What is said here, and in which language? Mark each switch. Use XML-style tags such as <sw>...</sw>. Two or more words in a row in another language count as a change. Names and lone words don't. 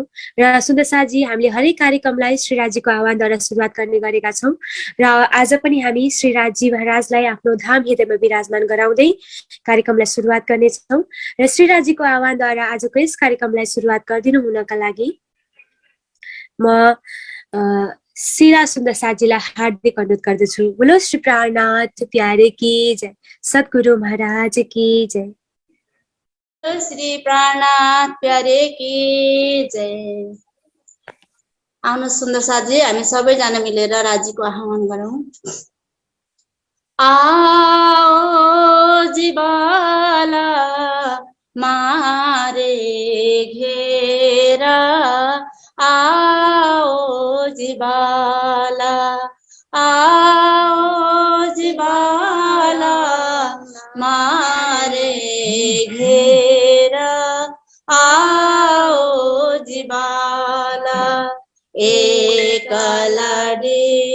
<ne>र सुन्दर साजी, हामीले हरेक कार्यक्रमलाई श्रीराजीको आह्वानद्वारा सुरुवात गर्ने गरेका छौँ र आज पनि हामी श्रीराजी महाराजलाई आफ्नो धाम हृदयमा विराजमान गराउँदै कार्यक्रमलाई सुरुवात गर्नेछौँ र श्रीराजीको आह्वानद्वारा आजको यस कार्यक्रमलाई सुरुवात गरिदिनु हुनका लागि म शिला सुन्दर साजीलाई हार्दिक अनुरोध गर्दछु।</ne> <hi>बोलो श्री प्राणनाथ प्यारे की जय, सद्गुरु महाराज की जय। श्री प्राणनाथ प्यारे की जय।</hi> <ne>आउनु सुन्दर साजी, हामी सबैजना मिलेर राजीको आह्वान गरौँ।</ne> <hi>आओ जीवाला मारे घेरा, आओ जीवाला, आओ जीवाला मारे घेरा, आओ जीवाला एक लड़ी</hi>